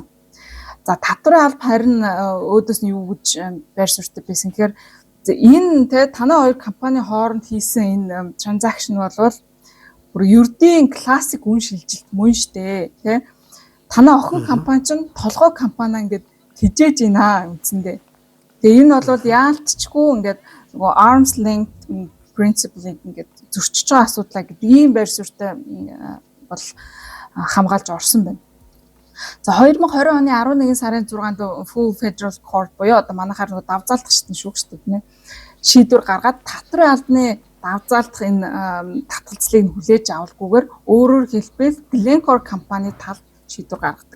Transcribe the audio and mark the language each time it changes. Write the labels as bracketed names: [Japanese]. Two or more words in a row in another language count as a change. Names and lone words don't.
[Mongolian] За татварын алба харин өөдөөс нь юу гэж байр суурьтай байсан гэхээр энэ танай хоёр компани хооронд хийсэн энэ транзакшн бол бүр ердийн классик үн шилжилт мөн штэ тий. Танай охин компани ч толгой компани ингээд тижээж байна үндсэндээ. Тэгээ энэ бол яалтчгүй ингээд нөгөө [English] arm's length principle [Mongolian] ингээд зөрчиж байгаа асуудлаа гэдэг ийм байр суурьтай бол хамгаалж орсон байна. За 2020 оны 11 сарын 6-нд Full Federal Court буюу одоо манайхаар нөгөө давзаалдах шүүгчтэй нэ шийдвэр гаргаад татварын албаны давзаалдах энэ татгалзлыг хүлээж авалгүйгээр өөрөөр хэлбэл Glencore компани талд шийдвэр гаргадаг.